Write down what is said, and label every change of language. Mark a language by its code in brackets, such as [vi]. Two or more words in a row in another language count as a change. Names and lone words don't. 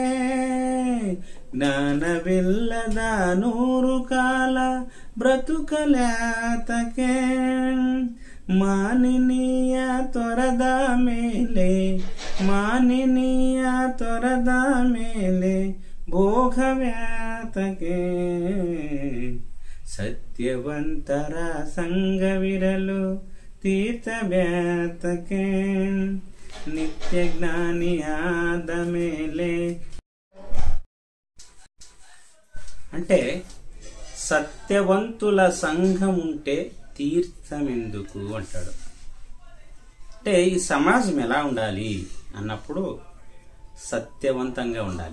[kn] ಜ್ಞಾನವಿಲ್ಲದ 100 ಕಾಲ ಬ್ರತುಕಲ್ಯಾತಕೆ ಮಾನಿನಿಯ ತೊರೆದ ಮೇಲೆ ಭೋಗವ್ಯಾತಕೆ ಸತ್ಯವಂತರ ಸಂಗವಿರಲು ತೀರ್ಥವ್ಯಾತಕೆ ನಿತ್ಯ ಜ್ಞಾನಿಯಾದ ಮೇಲೆ. [te] అంటే సత్యవంతుల సంఘం ఉంటే తీర్థం ఎందుకు అంటాడు. అంటే ఈ సమాజం ఎలా ఉండాలి అన్నప్పుడు సత్యవంతంగా ఉండాలి.